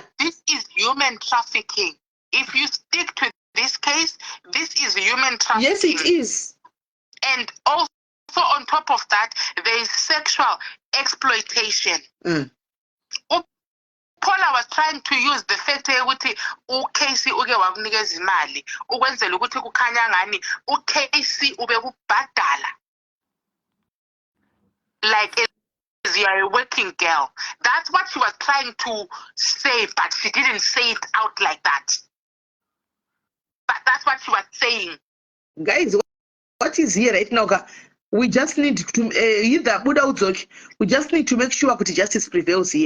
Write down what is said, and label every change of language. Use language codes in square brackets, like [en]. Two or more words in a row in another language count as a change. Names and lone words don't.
[en] This is human trafficking. If you stick to this case, this is human trafficking. Yes, it is. And also on top of that, there is sexual exploitation. Paula was trying to use the fact [zu] ukuthi uKaycee uke wakunikeza imali ukwenzela ukuthi kukhanya ngani uKaycee ube kubhadala [en] like as you are a working girl. That's what she was trying to say, but she didn't say it out like that. But that's what she was saying. Guys, what is here right now? We just need to either we just need to make sure that justice prevails here.